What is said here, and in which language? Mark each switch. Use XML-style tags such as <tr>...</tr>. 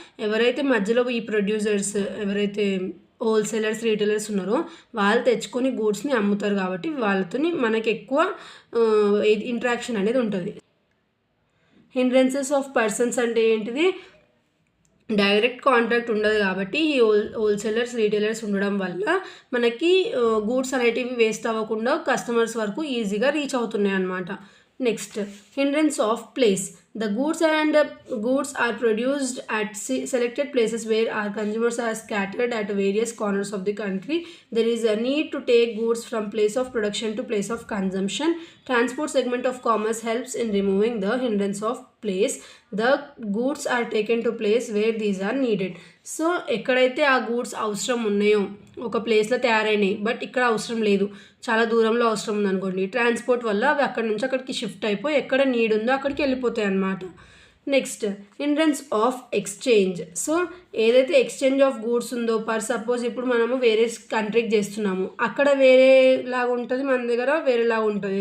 <te>ఎవరైతే మధ్యలో ఈ ప్రొడ్యూసర్స్, ఎవరైతే హోల్సేలర్స్ రీటైలర్స్ ఉన్నారో వాళ్ళు తెచ్చుకొని గూడ్స్ని అమ్ముతారు కాబట్టి వాళ్ళతోని మనకి ఎక్కువ ఇంటరాక్షన్ అనేది ఉంటుంది. హిండ్రెన్సెస్ ఆఫ్ పర్సన్స్ అంటే ఏంటిది, డైరెక్ట్ కాంటాక్ట్ ఉండదు కాబట్టి ఈ హోల్సేలర్స్ రీటైలర్స్ ఉండడం వల్ల మనకి గూడ్స్ అనేటివి వేస్ట్ అవ్వకుండా కస్టమర్స్ వరకు ఈజీగా రీచ్ అవుతున్నాయి అన్నమాట. Next, hindrance of place.</te> <en>The goods are produced at selected places where our consumers are scattered at various corners of the country. There is a need to take goods from place of production to place of consumption. Transport segment of commerce helps in removing the hindrance of place. The goods are taken to place where these are needed.</en> <te>So ఎక్కడైతే ఆ goods అవసరం ఉన్నాయో, ఒక ప్లేస్లో తయారైనాయి but ఇక్కడ అవసరం లేదు, చాలా దూరంలో అవసరం ఉందనుకోండి, ట్రాన్స్పోర్ట్ వల్ల అవి అక్కడి నుంచి అక్కడికి షిఫ్ట్ అయిపోయి ఎక్కడ నీడ్ ఉందో అక్కడికి వెళ్ళిపోతాయి అన్నమాట. Next, hindrance of exchange. So ఏదైతే ఎక్స్చేంజ్ ఆఫ్ గూడ్స్ ఉందో, సపోజ్ ఇప్పుడు మనము వేరే కంట్రీకి చేస్తున్నాము, అక్కడ వేరేలాగా ఉంటుంది, మన దగ్గర వేరేలాగా ఉంటుంది.</te>